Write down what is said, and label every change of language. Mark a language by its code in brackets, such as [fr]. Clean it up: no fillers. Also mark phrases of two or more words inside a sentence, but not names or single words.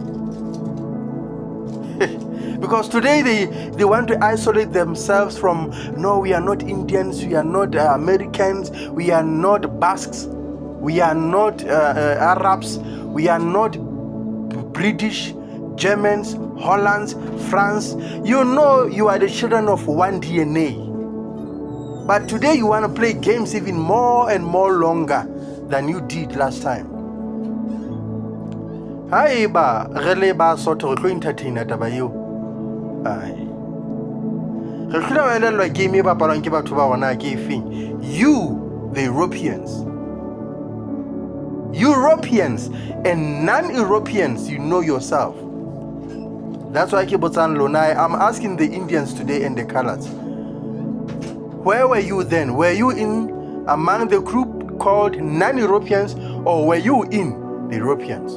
[en] Because today they want to isolate themselves from, no, we are not Indians, we are not Americans, we are not Basques, we are not Arabs, we are not British, Germans, Hollands, France. You know you are the children of one DNA. But today you want to play games even more and more longer than you did last time. [st] Haeba re ba soto re entertainer taba eo. Ai. Re tla ba elellwa game e bapalwang ke batho ba rona ke efeng? [en] You, the Europeans. Europeans and non-Europeans, you know yourself. That's why I'm asking the Indians today and the colors. Where were you then? Were you in among the group called non-Europeans, or were you in the Europeans?